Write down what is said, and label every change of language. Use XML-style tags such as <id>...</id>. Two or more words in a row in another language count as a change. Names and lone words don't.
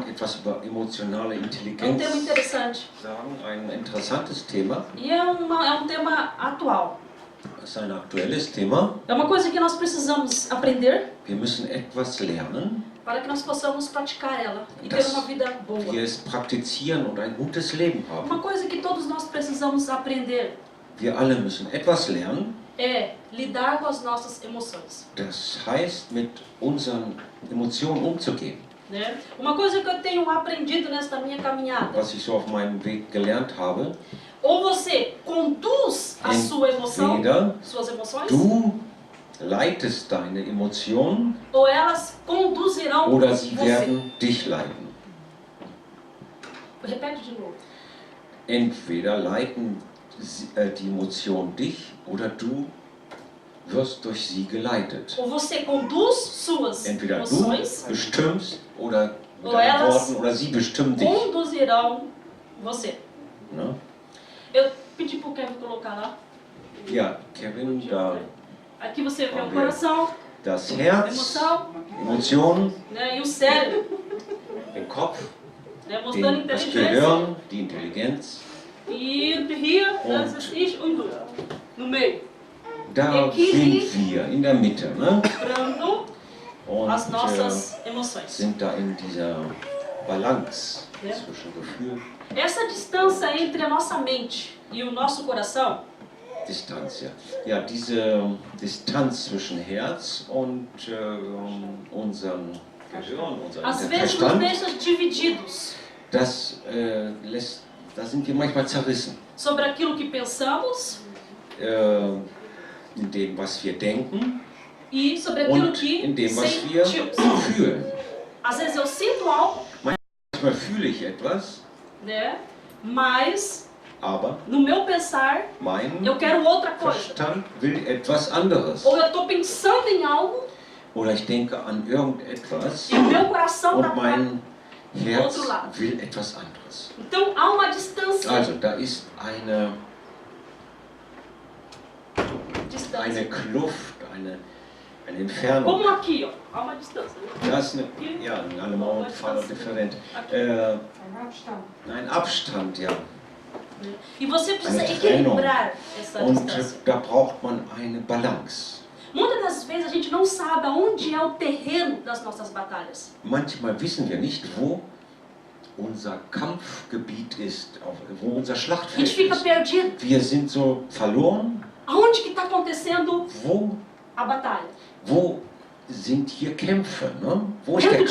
<de>etwas über emotionale</de> <pt>É um</pt> <de>Intelligenz</de> <pt>tema interessante.</pt> <de>sagen, ein interessantes Thema.</de> <pt>E é um tema atual.</pt> <de>Das ist ein aktuelles Thema.</de> <pt>É uma coisa que nós precisamos aprender</pt> <de>Wir müssen etwas lernen,</de> <pt>para que nós possamos praticar ela e ter uma vida boa.</pt> <de>wir es praktizieren und ein gutes Leben haben.</de> <pt>Uma coisa que todos nós precisamos aprender</pt> <de>Wir alle müssen etwas lernen.</de> <pt>é lidar com as nossas emoções.</pt> <de>Das heißt, mit unseren Emotionen umzugehen.</de> <pt>Né? Uma coisa que eu tenho aprendido nesta minha caminhada,</pt> <de>Was ich so auf meinem Weg gelernt habe,</de> <pt>ou você conduz a sua emoção,</pt> <de>entweder</de> <pt>suas emoções,</pt> <de>du leitest deine Emotionen</de> <pt>ou elas conduzirão</pt> <de>oder sie</de> <pt>você.</pt> <de>werden dich leiten.</de> <pt>Repete de novo.</pt> <de>Entweder leiten die Emotionen dich oder du wirst durch sie geleitet.</de> <pt>Ou você conduz suas</pt> <de>Entweder du</de> <pt>emoções,</pt> <de>bestimmst oder mit</de> <pt>ou</pt> <de>anderen</de> <pt>elas</pt> <de>Worten oder sie bestimmen dich.</de> <pt>conduzirão você. Ne? Eu pedi para o Kevin colocar lá.</pt> <de>Ja, Kevin, da</de> <pt>Aqui você vê o Vamos ver. coração,</pt> <de>das</de> <pt>a</pt> <de>Herz,</de> <pt>emoção,</pt> <de>Emotionen,</de> <pt>né, e o cérebro,</pt> <de>den Kopf,</de> <pt>né, mostrando</pt> <de>das</de> <pt>inteligência.</pt> <de>Gehirn, die Intelligenz. E hier, das ist ich und du.</de> <pt>No meio.</pt> <de>Da</de> <pt>Equilibrio.</pt> <de>sind wir in der Mitte, ne?</de> <pt>Equilibrando as</pt> <de>Und</de> <pt>nossas emoções.</pt> <de>sind da in dieser Balance Ja. zwischen Gefühl,</de> <pt>Essa distância entre a nossa mente e o nosso coração</pt> <de>Distanz, ja. Ja, diese Distanz zwischen Herz und unserem Gehirn, unserem</de> <pt>às vezes nos</pt> <de>Verstand,</de> <pt>deixa divididos</pt> <de>da sind wir manchmal zerrissen.</de> <pt>sobre aquilo que pensamos</pt> <de>In dem, was wir denken</de> <pt>e sobre aquilo</pt> <de>und</de> <pt>que</pt> <de>in dem, was wir</de> <pt>sentimos.</pt> <de>fühlen.</de> <pt>Às vezes eu sinto algo,</pt> <de>Manchmal fühle ich etwas,</de> <pt>né? Mas</pt> <de>aber</de> <pt>no meu pensar</pt> <de>mein</de> <pt>eu quero outra coisa.</pt> <de>Verstand will etwas anderes.</de> <pt>Ou eu estou pensando em algo</pt> <de>Oder ich denke an irgendetwas</de> <pt>e o meu coração</pt> <de>und</de> <pt>está lá.</pt> <de>mein Herz</de> <pt>Outro lado.</pt> <de>will etwas anderes.</de> <pt>Então há uma distância.</pt> <de>Also da ist eine</de> <pt>Distância.</pt> <de>Kluft, eine Entfernung.</de> <pt>Como aqui, ó. Há uma distância. Né?</pt> <de>Das ist ja, in einem Fall different. Ein Abstand, ja.</de> <pt>E você precisa</pt> <de>Eine Trennung.</de> <pt>equilibrar essa</pt> <de>Und</de> <pt>distância.</pt> <de>da braucht man eine Balance.</de> <pt>Muitas das vezes a gente não sabe aonde é o terreno das nossas batalhas.</pt> <de>Manchmal wissen wir nicht, wo unser Kampfgebiet ist, wo unser</de> <pt>A</pt> <de>Schlachtfeld</de> <pt>gente fica</pt> <de>ist.</de> <pt>perdido.</pt> <de>Wir sind so verloren.</de> <pt>Aonde que está acontecendo</pt> <de>Wo,</de> <pt>a batalha?</pt> <de>wo sind hier Kämpfe? Ne? Wo ist der</de> <pt>Dentro de</pt>